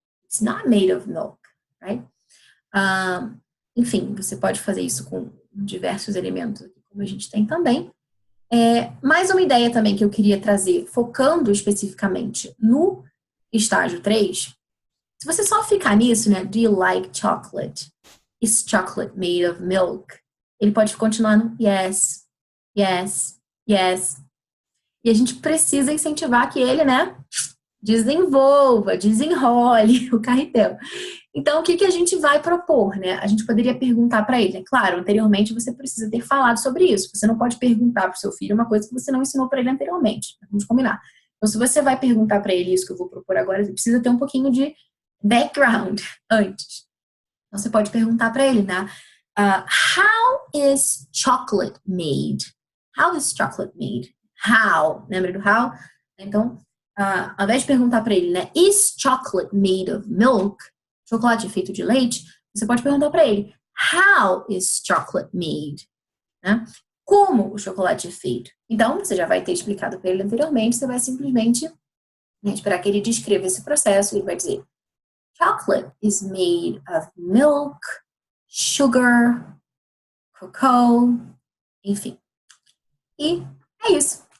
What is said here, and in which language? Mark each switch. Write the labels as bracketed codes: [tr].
[en] It's not made of milk, right? [pt] Enfim, você pode fazer isso com diversos elementos, como a gente tem também. Mais uma ideia também que eu queria trazer, focando especificamente no estágio 3. Se você só ficar nisso, né? [en] Do you like chocolate? Is chocolate made of milk? [pt] Ele pode continuar no yes, yes, yes. E a gente precisa incentivar que ele, né, desenvolva, desenrole o carretel. Então, o que a gente vai propor, né? A gente poderia perguntar para ele. Claro, anteriormente você precisa ter falado sobre isso. Você não pode perguntar para o seu filho uma coisa que você não ensinou para ele anteriormente. Vamos combinar. Então, se você vai perguntar para ele isso que eu vou propor agora, você precisa ter um pouquinho de background antes. Então, você pode perguntar para ele, né? [en] How is chocolate made? How is chocolate made? How? Lembra do how? [pt] Então, ao invés de perguntar para ele, né? [en] Is chocolate made of milk? [pt] Chocolate é feito de leite? Você pode perguntar para ele, how is chocolate made? Né? Como o chocolate é feito? Então, você já vai ter explicado para ele anteriormente, você vai simplesmente, né, esperar que ele descreva esse processo e ele vai dizer, chocolate is made of milk, sugar, cocoa, enfim. E é isso.